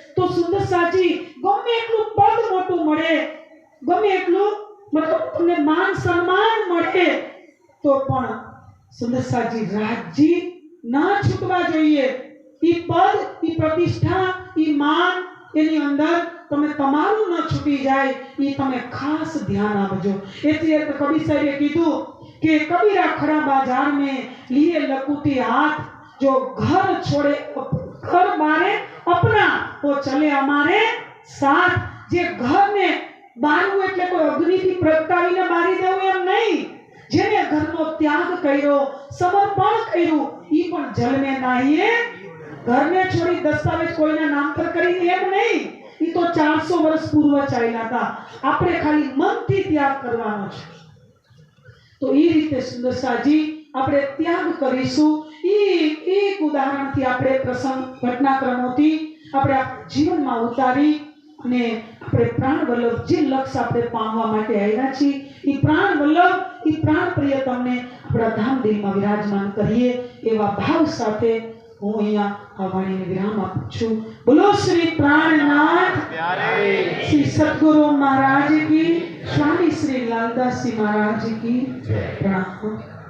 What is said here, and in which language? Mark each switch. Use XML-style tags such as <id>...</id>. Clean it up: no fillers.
<gu>તો સુંદર સાજી ગમે એટલું પદ મોટું મળે, ગમે એટલું મતલબ તમને માન સન્માન મળે, તો પણ સુંદર સાજી રાજજી ના છૂટવા જોઈએ. ઈ પદ, ઈ પ્રતિષ્ઠા, ઈ માન, એની અંદર તમે તમારું ન છૂટી જાય એ તમે ખાસ ધ્યાન આપજો। એટલે કબીર સાહેબે કીધું કે કબીરા ખરા</gu> <hi>बाजार में लिए लकुटी हाथ, जो घर छोड़े घर बारे अपना वो चले हमारे साथ।</hi> <gu>जे घर ने बारવું એટલે કોઈ અગ્નિથી પ્રગટાવીને બારી દેવું એમ નહીં। જેને ઘરનો ત્યાગ કર્યો, સમર્પણ કર્યું, ઈ પણ જલમે નાહીએ। ઘરને છોડી દસ્તાવેજ કોઈના નામ પર કરીને એમ નહીં, ઈ તો 400 વર્ષ પૂર્વ ચાલ્યા હતા। આપણે ખાલી મનથી ત્યાગ કરવાનો છે। તો એ રીતે સુંદરસાજી આપણે ત્યાગ કરીશું। એક ઉદાહરણથી આપણે પ્રસંગ ઘટનાક્રમોથી આપણે જીવનમાં ઉતારી અને આપણે પ્રાણ વલ્લભ જે લક્ષ્ય આપણે પામવા માટે આવ્યા છીએ એ પ્રાણ વલ્લભ એ પ્રાણ પ્રિયતમને આપણા ધામદેવમાં વિરાજમાન કરીએ એવા ભાવ સાથે હું અહીંયા આ વાણીને વિરામ આપું છું।</gu> <hi>બોલો શ્રી પ્રાણનાથ श्री सद्गुरु महाराज की, स्वामी श्री लालदास जी महाराज की प्रणाम।</hi>